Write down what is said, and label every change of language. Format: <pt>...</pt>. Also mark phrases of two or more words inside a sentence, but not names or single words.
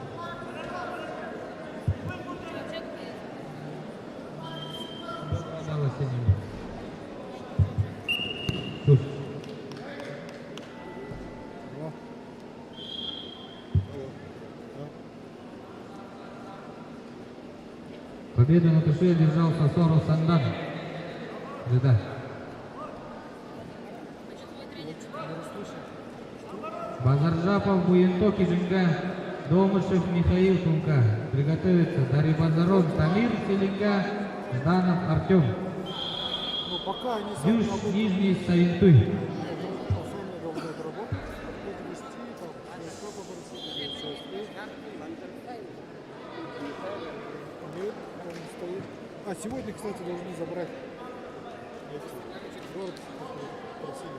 <ru>Два балла синему. Туз. Победу на туше одержал Сосоров Сандан. Жида. Базаржапов Буенток и Жинга. Домышев Михаил, Тунка. Приготовиться Дарибазаров Тамир, Селинга. Жданов Артем. Ну, пока они Дюш Нижний Савинтуй. должны отработать, это вести, там, КСК попросили, Нет, он не стоит. А, сегодня, кстати, должны забрать город, просили.</ru>